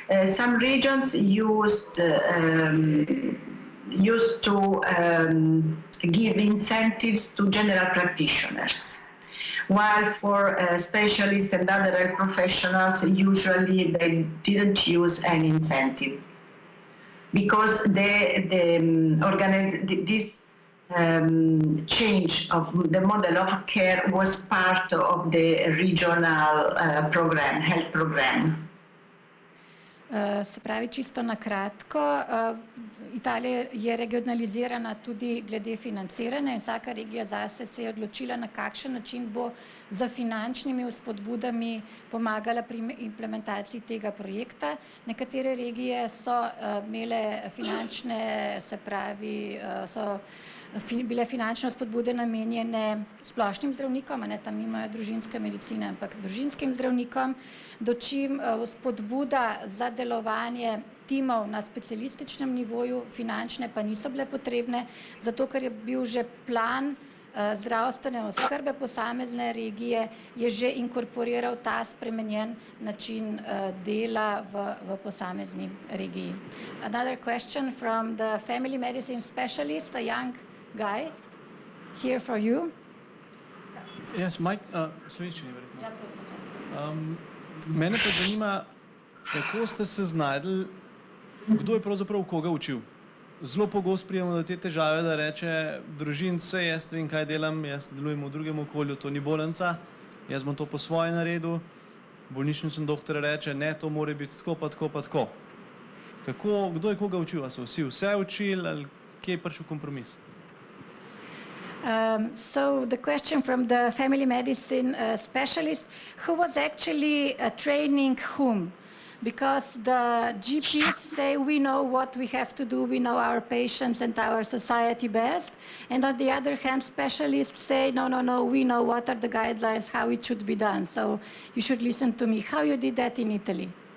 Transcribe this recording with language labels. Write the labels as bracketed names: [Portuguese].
[English] Some regions used to give incentives to general practitioners, while for specialists and other health professionals, usually they didn't use any incentive, because this change of the model of care was part of the regional program, health program. [Slovenian] Se pravi, čisto na kratko, Italija je regionalizirana tudi glede financiranja in vsaka regija zase se je odločila, na kakšen način bo za finančnimi vzpodbudami pomagala pri implementaciji tega projekta. Nekatere regije so imele finančne, se pravi, so bile finančne vzpodbude namenjene splošnim zdravnikom, tam nimajo družinske medicine, ampak družinskim zdravnikom, dočim vzpodbuda za delovanje timov na specialističnem nivoju, finančne pa niso bile potrebne, zato ker je bil že plan zdravstvene oskrbe posamezne regije, je že inkorporiral ta spremenjen način dela v posamezni regiji. [English] Another question from the family medicine specialist, a young guy, here for you. Yes, [Slovenian] Mike, slovenščini verjetno. Ja, prosim. Mene pa zanima, kako ste se znajdli, kdo je pravzaprav koga učil? Zelo pogosto prijemo do te težave, da reče družin, se jaz vem, kaj delam, jaz delujem v drugem okolju, to ni bolnica, jaz bom to po svoje naredil, bolničnični doktor reče, ne, to mora biti tako pa tako pa tako. Kdo je koga učil? A so vse učili ali kje je prišel kompromis? [English] So the question from the family medicine specialist, who was actually training whom? Because the GPs say we know what we have to do, we know our patients and our society best, and on the other hand, specialists say, no, we know what are the guidelines, how it should be done, so you should listen to me. How you did that in Italy?